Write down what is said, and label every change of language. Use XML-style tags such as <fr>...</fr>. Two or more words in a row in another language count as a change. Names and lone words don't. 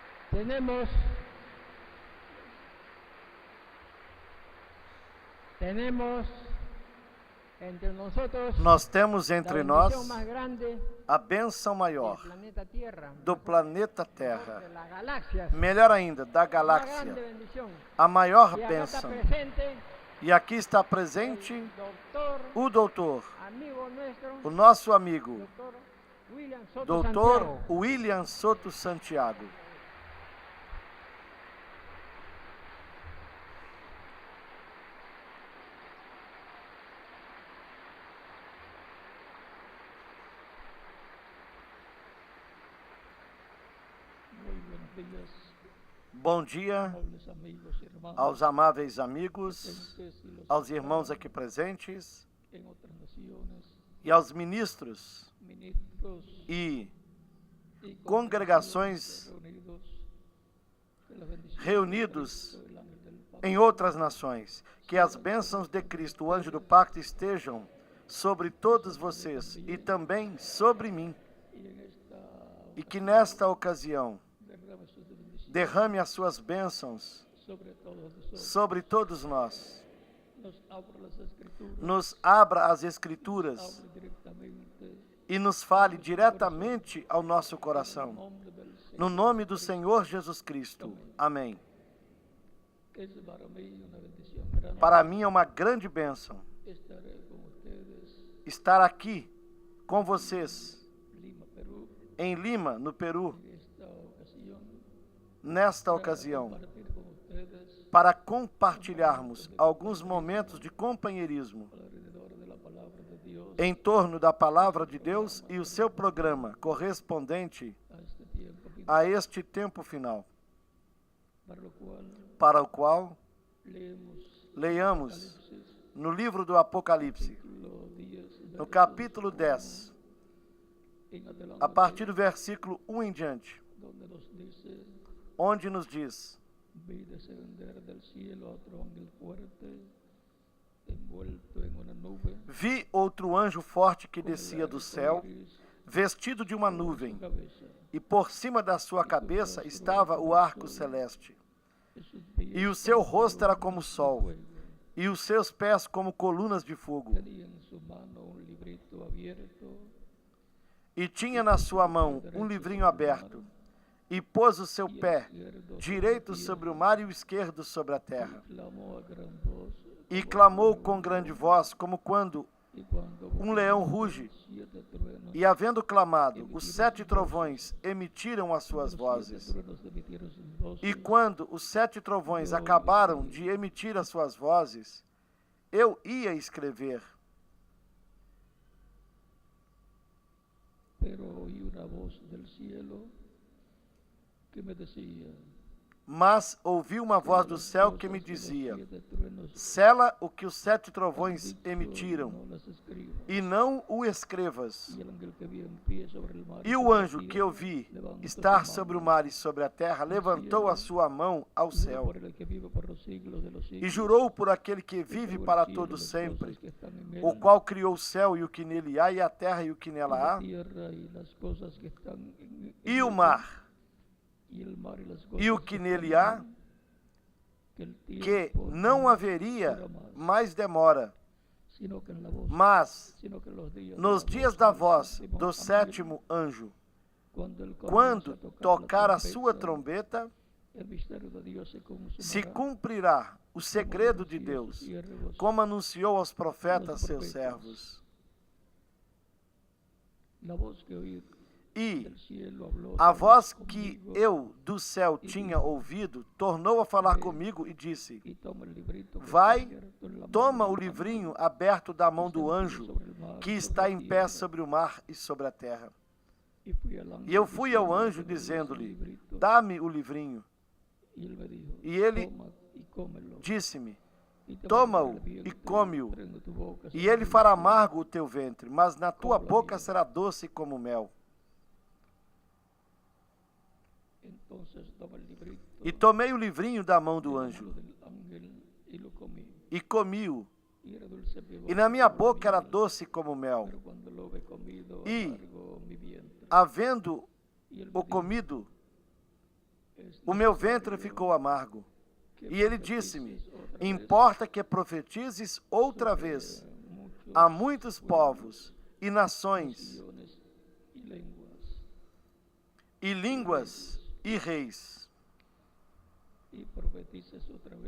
<es>Tenemos entre nosotros</es> <pt>Nós temos</pt> <es>la</es> <pt>entre</pt> <es>bendición</es> <pt>nós</pt> <es>más grande</es> <pt>a bênção</pt> <es>del</es> <pt>maior</pt> <es>planeta Tierra,</es> <pt>do planeta</pt> <es>de</es> <pt>Terra.</pt> <es>las galaxias,</es> <pt>Melhor ainda, da</pt> <es>la grande</es> <pt>galáxia.</pt> <es>bendición.</es> <pt>A maior</pt> <es>Y acá está</es> <pt>bênção.</pt> <es>presente</es> <pt>E aqui está</pt> <es>el</es> <pt>presente</pt> <es>doctor,</es> <pt>o doutor,</pt> <es>amigo nuestro,</es> <pt>o nosso amigo,</pt> <es>doctor William Soto</es> <pt>doutor</pt> <es>Santiago.</es> <pt>William Soto Santiago.</pt> <es>Muy buenos días,</es> <pt>Bom dia</pt> <es>amables amigos y hermanos,</es> <pt>aos amáveis amigos,</pt> <es>presentes y los</es> <pt>aos</pt> <es>que</es> <pt>irmãos</pt> <es>están</es> <pt>aqui presentes</pt> <es>en otras naciones,</es> <pt>e aos ministros</pt> <es>ministros</es> <pt>e</pt> <es>y</es> <pt>congregações</pt> <es>reunidos, que las bendiciones</es> <pt>reunidos</pt> <es>de Cristo, el ángel del Pacto,</es> <pt>em outras nações. Que as bênçãos de Cristo, o anjo do pacto, estejam sobre todos vocês e também sobre mim.</pt> <es>y en esta</es> <pt>E que nesta ocasião</pt> <es>derrame sus bendiciones</es> <pt>derrame as suas bênçãos</pt> <es>sobre todos nosotros,</es> <pt>sobre todos nós.</pt> <es>nos abra las escrituras,</es> <pt>Nos abra as Escrituras</pt> <es>hable directamente</es> <pt>e nos fale diretamente ao nosso coração.</pt> <es>en nombre del Señor.</es> <pt>No nome do Senhor Jesus Cristo. Amém.</pt> <es>Es para mí una bendición grande</es> <pt>Para mim é uma grande bênção</pt> <es>estar con ustedes,</es> <pt>estar aqui com vocês</pt> <es>Lima, Perú,</es> <pt>em Lima, no Peru,</pt> <es>en esta ocasión.</es> <pt>nesta ocasião,</pt> <es>Compartir con ustedes</es> <pt>para compartilharmos alguns momentos de companheirismo</pt> <es>alrededor de la palabra de Dios</es> <pt>em torno da Palavra de Deus e o seu programa correspondente</pt> <es>a este tiempo final,</es> <pt>a este tempo final,</pt> <es>para lo cual</es> <pt>para o qual</pt> <es>leemos</es> <pt>leiamos</pt> <es>Apocalipsis,</es> <pt>no livro do Apocalipse,</pt> <es>capítulo 10,</es> <pt>no capítulo 10,</pt> <es>en adelante,</es> <pt>a partir do versículo 1 em diante,</pt> <es>donde nos dice:</es> <pt>onde nos diz:</pt> <es>vi descender del cielo a otro ángel fuerte, envuelto en una nube,</es> <pt>Vi outro anjo forte que</pt> <es>con el</es> <pt>descia do</pt> <es>arco</es> <pt>céu,</pt> <es>iris</es> <pt>vestido de uma</pt> <es>sobre su</es> <pt>nuvem,</pt> <es>cabeza.</es> <pt>e por cima da sua cabeça estava o arco celeste.</pt> <es>Y sus pies</es> <pt>E o seu rosto era como o</pt> <es>de</es> <pt>sol,</pt> <es>fuego.</es> <pt>e os seus pés como colunas de fogo.</pt> <es>Tenía en su mano un librito abierto,</es> <pt>E tinha na sua mão um livrinho aberto, e pôs o seu pé direito sobre o mar e o esquerdo sobre a terra.</pt> <es>clamó a gran voz,</es> <pt>E clamou com grande voz, como quando</pt> <es>y cuando</es> <pt>um leão ruge.</pt> <es>7 truenos,</es> <pt>E havendo clamado, os 7 trovões emitiram as suas</pt> <es>los 7</es> <pt>vozes.</pt> <es>truenos emitieron sus voces,</es> <pt>E quando os 7 trovões acabaram de emitir as suas vozes, eu ia escrever,</pt> <es>pero oí una voz del cielo que me decía:</es> <pt>mas ouvi uma voz do céu que me dizia:</pt> <es>7 truenos</es> <pt>sela o que os 7 trovões</pt> <es>dicho,</es> <pt>emitiram,</pt> <es>no las escribas.</es> <pt>e não o escrevas.</pt> <es>Y el ángel que vi en pie sobre el mar</es> <pt>E o</pt> <es>sobre la</es> <pt>anjo que</pt> <es>tierra,</es> <pt>eu vi</pt> <es>levantó</es> <pt>estar</pt> <es>su</es> <pt>sobre o</pt> <es>mano,</es> <pt>mar e sobre a terra levantou a sua mão ao</pt> <es>juró</es> <pt>céu,</pt> <es>por el que vive por los siglos de los</es> <pt>e</pt> <es>siglos,</es> <pt>jurou por aquele que</pt> <es>que</es> <pt>vive</pt> <es>creó el</es> <pt>para</pt> <es>cielo y</es> <pt>todo</pt> <es>las</es> <pt>sempre,</pt> <es>cosas que están en él,</es> <pt>o qual criou o céu e o que nele há, e a terra e o que nela</pt> <es>la</es> <pt>há,</pt> <es>tierra y las cosas que están en</es> <pt>e o</pt> <es>ella,</es> <pt>mar</pt> <es>y el mar y las</es> <pt>e o</pt> <es>cosas</es> <pt>que</pt> <es>están</es> <pt>nele</pt> <es>en</es> <pt>há,</pt> <es>él, que el</es> <pt>que</pt> <es>tiempo</es> <pt>não</pt> <es>no</es> <pt>haveria</pt> <es>será más,</es> <pt>mais demora,</pt> <es>sino que en la voz,</es> <pt>mas</pt> <es>sino que en los días de</es> <pt>nos</pt> <es>la</es> <pt>dias</pt> <es>voz</es> <pt>da</pt> <es>del</es> <pt>voz</pt> <es>séptimo</es> <pt>do</pt> <es>ángel,</es> <pt>sétimo anjo, quando ele quando</pt> <es>comienza</es> <pt>tocar</pt> <es>la</es> <pt>a sua</pt> <es>trompeta,</es> <pt>trombeta,</pt> <es>el misterio de Dios se</es> <pt>se</pt> <es>consumará,</es> <pt>cumprirá o</pt> <es>como</es> <pt>segredo de</pt> <es>anunció a sus</es> <pt>Deus,</pt> <es>siervos,</es> <pt>como anunciou aos profetas,</pt> <es>Los</es> <pt>seus</pt> <es>profetas.</es> <pt>servos.</pt> <es>la voz que oí</es> <pt>E</pt> <es>del cielo habló</es> <pt>a</pt> <es>otra vez</es> <pt>voz que</pt> <es>conmigo,</es> <pt>eu do céu tinha ouvido tornou a falar comigo e disse:</pt> <es>y toma el librito que</es> <pt>Vai,</pt> <es>está abierto en la mano</es> <pt>toma</pt> <es>del</es> <pt>o</pt> <es>ángel,</es> <pt>livrinho aberto da mão</pt> <es>que</es> <pt>do</pt> <es>está en pie</es> <pt>anjo</pt> <es>sobre el mar,</es> <pt>que</pt> <es>sobre</es> <pt>está</pt> <es>la</es> <pt>em pé</pt> <es>tierra.</es> <pt>sobre o mar e sobre a terra.</pt> <es>Y fui al ángel</es> <pt>E eu fui ao</pt> <es>diciendo</es> <pt>anjo</pt> <es>que me diese el</es> <pt>dizendo-lhe:</pt> <es>librito,</es> <pt>Dá-me o livrinho.</pt> <es>y él me dijo:</es> <pt>E ele</pt> <es>toma y cómelo,</es> <pt>Disse-me:</pt> <es>y te</es> <pt>toma-o</pt> <es>amargará el</es> <pt>e</pt> <es>vientre,</es> <pt>come-o,</pt> <es>pero en tu boca</es> <pt>e</pt> <es>será</es> <pt>ele fará</pt> <es>dulce.</es> <pt>amargo o teu ventre, mas na tua boca será doce como mel.</pt> <es>Entonces toma el librito</es> <pt>E tomei o livrinho da mão</pt> <es>de</es> <pt>do</pt> <es>la</es> <pt>anjo</pt> <es>mano del ángel y lo comí.</es> <pt>e comi-o,</pt> <es>Y era dulce en mi</es> <pt>e</pt> <es>boca</es> <pt>na minha</pt> <es>como</es> <pt>boca era</pt> <es>miel,</es> <pt>doce como mel.</pt> <es>pero cuando lo he comido Y amargó mi vientre.</es> <pt>Havendo</pt> <es>Y él me</es> <pt>o</pt> <es>dijo:</es> <pt>comido, o meu ventre ficou amargo. E ele disse-me: importa que profetizes outra vez a muitos povos e nações e línguas e reis.</pt> <es>Y profetices otra vez.</es>